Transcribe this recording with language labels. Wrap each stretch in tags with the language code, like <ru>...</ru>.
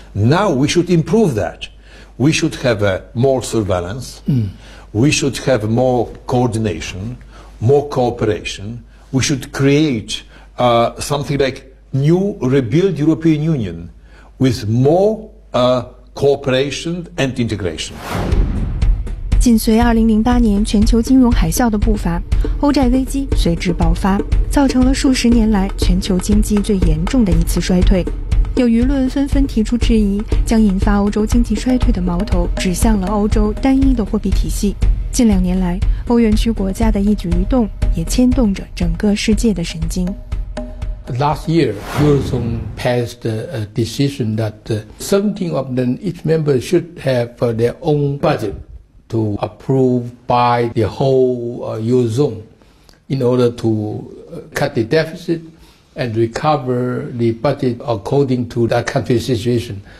<en>Now we should improve that. We should have more surveillance, we should have more coordination, more cooperation. We should create something like new rebuild European Union with more cooperation and integration.</en> <zh>紧随2008年全球金融海啸的步伐，欧债危机随之爆发，造成了数十年来全球经济最严重的一次衰退。有舆论纷纷提出质疑，将引发欧洲经济衰退的矛头指向了欧洲单一的货币体系。近2年来，欧元区国家的一举一动也牵动着整个世界的神经。</zh> <en>Last year, Eurozone passed a decision that 17 of them, each member should have their own budget to approve by the whole Eurozone in order to cut the deficit and recover the budget according to that country's situation.</en>